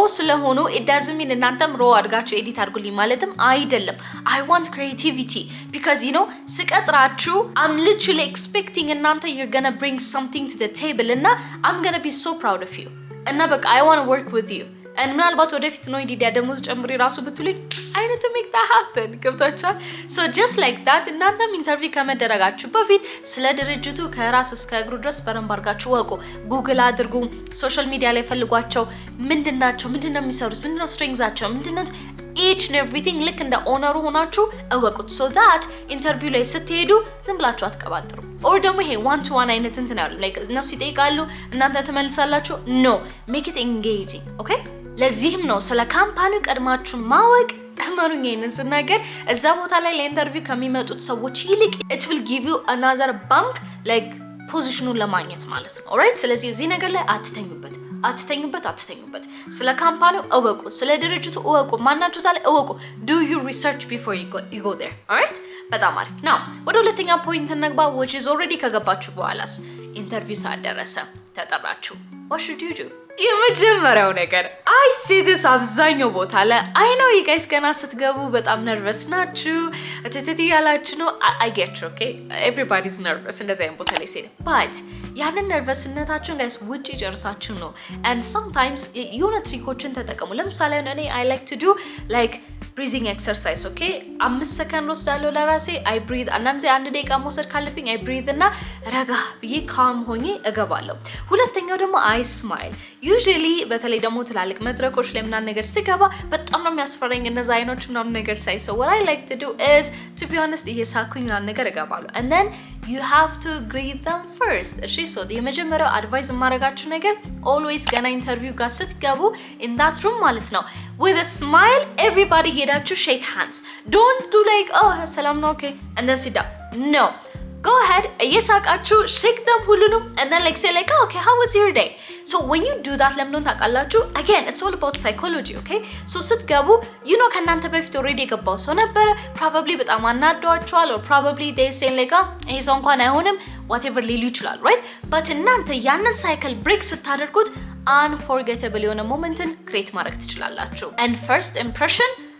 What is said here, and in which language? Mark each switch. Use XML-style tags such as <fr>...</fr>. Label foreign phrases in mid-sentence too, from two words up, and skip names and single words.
<en>ስለሆኑ it doesn't mean</en> <am>እናንተም ሮ አድርጋችሁ ኤዲት አድርጉልኝ ማለትም አይደለም</am> <en>I want creativity because you know ስቀጥራችሁ I'm literally expecting እናንተ you're gonna bring something to the table እና I'm gonna be so proud of you</en> <am>እና በቃ</am> <en>I want to work with you and</en> <am>ምናልባት ወደፊት ነው ኢዲያ ደሞዝ ጨምሪ ራሱ ብትሉኝ</am> <en>I need to make that happen</en> <am>ገብታችኋል</am> <en>so just like that</en> <am>እናንተም ኢንተርቪው ከመደረጋችሁ በፊት ስለ ድርጅቱ ከራስ እስከ እግሩ ድረስ በረንብ አድርጋችሁ ወቁ ጉግል አድርጉ ሶሻል ሚዲያ ላይ ፈልጓቸው ምንድናቸው ምንድነው የሚሰሩት ምንድነው ስትሪንግዛቸው ምንድነው</am> <en>each and everything</en> <am>ልክ እንደ ኦነሩ ሆናችሁ እወቁት</am> <en>so that</en> <am>ኢንተርቪው ላይ ስትሄዱ ዝም ብላችሁ አትቀባጥሩ or ደግሞ ይሄ</am> <en>one to one</en> <am>አይነት እንትን ያሉ like እነሱ ይጠይቃሉ እናንተ ትመልሳላችሁ</am> <en>no make it engaging okay</en> <am>ለዚህም ነው ስለ ካምፓኒው ቀድማችሁ ማወቅ ተመኑኝ ይሄንን ስናገር እዛ ቦታ ላይ ለኢንተርቪው ከሚመጡት ሰዎች ይልቅ</am> <en>it will give you another bump like</en> <am>ፖዚሽኑን ለማግኘት ማለት ነው alright ስለዚህ እዚህ ነገር ላይ አትተኙበት ስለ ካምፓኒው እወቁ ስለ ድርጅቱ እወቁ ማናችሁ ታለ እወቁ</am> <en>do your research before you go there alright</en> <am>በጣም አሪፍ ነው። ወደ ሁለተኛ ፖይንት እንግባ</am> <en>which is already</en> <am>ከገባችሁ በኋላስ ኢንተርቪው ሰዓት ደረሰ ተጠራችሁ</am> <en>what should you do?</en> <am>የመጀመሪያው ነገር</am> <en>I see this</en> <am>አብዛኛው ቦታ ላይ</am> <en>I know you guys</en> <am>ገና ስትገቡ በጣም ነርቨስ ናችሁ እትትት ያላችሁ ነው</am> <en>I get you okay everybody's nervous</en> <am>እንደዛ አይነት ቦታ ላይ ሲል</am> <en>but</en> <am>ያንን ነርቨስነታችሁን</am> <en>guys</en> <am>ውጪ ጨርሳችሁ ነው</am> <en>and sometimes</en> <am>የሆነ ትሪኮችን ተጠቀሙ ለምሳሌ እኔ</am> <en>I like to do like breathing exercise okay 5 ሰከንድ</en> <am>ወስዳለሁ ለራሴ</am> <en>I breathe</en> <am>አንዳንዴ 1 ደቂቃ መውሰድ ካለብኝ</am> <en>I breathe</en> <am>እና ረጋ ብዬ calm ሆኜ እገባለሁ ሁለተኛው ደግሞ</am> <en>I smile usually</en> <am>በተለይ ደግሞ ትላልቅ መድረኮች ላይ ምናምን ነገር ሲገባ በጣም ነው የሚያስፈራኝ እነዛ አይኖች ምናምን ነገር ሳይ</am> <en>so what I like to do is to be honest</en> <am>እየሳኩኝ ምናምን ነገር እገባለሁ</am> <en>and then you have to greet them first እሺ so</en> <am>የመጀመሪያው አድቫይስ ማረጋችሁ ነገር</am> <en>always</en> <am>ገና ኢንተርቪው ጋር ስትገቡ</am> <en>in that room ማለት ነው with a smile everybody ሄዳችሁ shake hands don't do like oh</en> <am>ሰላም ነው</am> <en>okay and then sit down no go ahead እየሳቃችሁ shake them ሁሉንም and then like say like oh, okay how was your day so when you do that</en> <am>ለምን ታውቃላችሁ</am> <en>again it's all about psychology okay so ስትገቡ you know</en> <am>ከናንተ በፊት</am> <en>already</en> <am>የገባው ሰው ነበር</am> <en>probably</en> <am>በጣም አናዷቸዋል</am> <en>or probably they say like</en> <am>ይሄ ሰው እንኳን አይሆንም</am> <en>whatever</en> <am>ሊሉ ይችላል</am> <en>right but</en> <am>እናንተ ያንን</am> <en>cycle break ስታደርጉት unforgettable የሆነ momenትን create</en> <am>ማድረግ ትችላላችሁ</am> <en>and first impression</en>